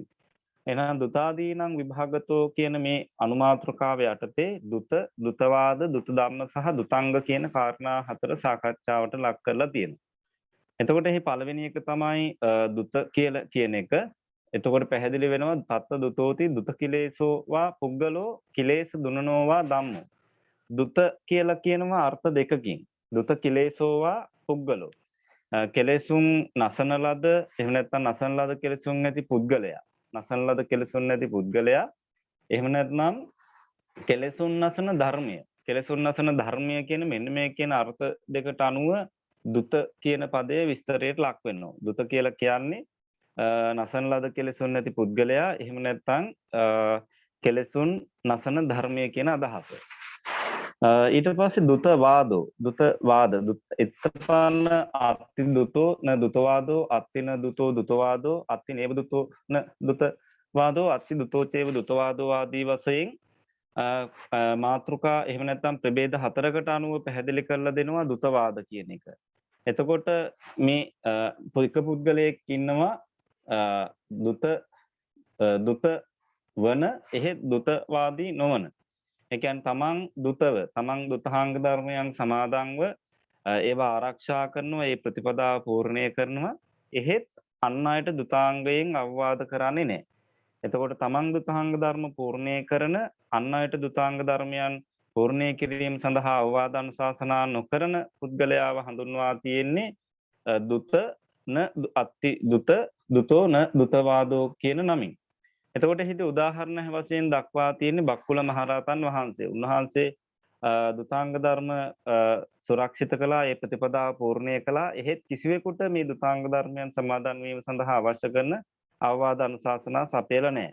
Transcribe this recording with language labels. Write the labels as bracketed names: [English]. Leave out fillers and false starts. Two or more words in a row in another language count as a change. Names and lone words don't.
[Sinhala] එහෙනම් දුතාදීනං විභාගතෝ කියන මේ අනුමාත්‍රකාව යටතේ දුත, දුතවාද, දුත ධම්ම සහ දුතාංග කියන කාරණා හතර සාකච්ඡාවට ලක් කරලා තියෙනවා. එතකොට එහි පළවෙනි එක තමයි දුත කියලා කියන එක. එතකොට පැහැදිලි වෙනවා [Pali] තත්ත දුතෝති දුත කිලේසෝ වා පුද්ගලෝ කිලේස දුනනෝ වා ධම්මෝ. [Sinhala] දුත කියලා කියනවා අර්ථ දෙකකින්. [Pali] දුත කිලේසෝ වා පුද්ගලෝ. [Sinhala] කෙලෙසුන් නසන ලද, එහෙම නැත්නම් නසන ලද කෙලෙසුන් නැති පුද්ගලයා. නසන ලද කෙලෙසුන් නැති පුද්ගලයා. එහෙම නැත්නම් කෙලෙසුන් නසන ධර්මය. කෙලෙසුන් නසන ධර්මය කියන මෙන්න මේ කියන අර්ථ දෙකට අනුව දුත කියන පදයේ විස්තරයට ලක් වෙනවා. දුත කියලා කියන්නේ නසන ලද කෙලෙසුන් නැති පුද්ගලයා, එහෙම නැත්නම් කෙලෙසුන් නසන ධර්මය කියන අදහස. ඊට පස්සේ දුත වාද එත්තපන්න [Pali] අත්ති දුතෝ න දුතවාදෝ අත්තින දුතෝ දුතවාදෝ අත්ති නේව දුතෝ න දුතවාදෝ අත්ති දුතෝ චේව දුතවාදෝ [Sinhala] ආදී වශයෙන් මාත්‍රිකා එහෙම නැත්නම් ප්‍රභේද හතරකට අනුව පැහැදිලි කරලා දෙනවා දුතවාද කියන එක. එතකොට මේ එක පුද්ගලයෙක් ඉන්නවා දුත වන එහෙත් දුතවාදී නොවන. ඒ කියන්නේ තමන් දුතව, තමන් දුතාංග ධර්මයන් සමාදන්ව ඒවා ආරක්ෂා කරනවා, ඒ ප්‍රතිපදාව පූර්ණය කරනවා. එහෙත් අන් අයට දුතාංගයෙන් අවවාද කරන්නේ නැහැ. එතකොට තමන් දුතාංග ධර්ම පූර්ණය කරන, අන් අයට දුතාංග ධර්මයන් පූර්ණය කිරීම සඳහා අවවාද අනුශාසනා නොකරන පුද්ගලයාව හඳුන්වා තියෙන්නේ [Pali] දුත න අත්ති දුත දුතෝ න දුතවාදෝ [Sinhala] කියන නමින්. එතකොට හිත උදාහරණ වශයෙන් දක්වා තියෙන්නේ බක්කුල මහරහතන් වහන්සේ. උන්වහන්සේ දුතාංග ධර්ම සුරක්ෂිත කළා, ඒ ප්‍රතිපදාව පූර්ණය කළා. එහෙත් කිසිවෙකුට මේ දුතාංග ධර්මයන් සමාදන් වීම සඳහා අවශ්‍ය කරන අවවාද අනුශාසනා සපයලා නැහැ.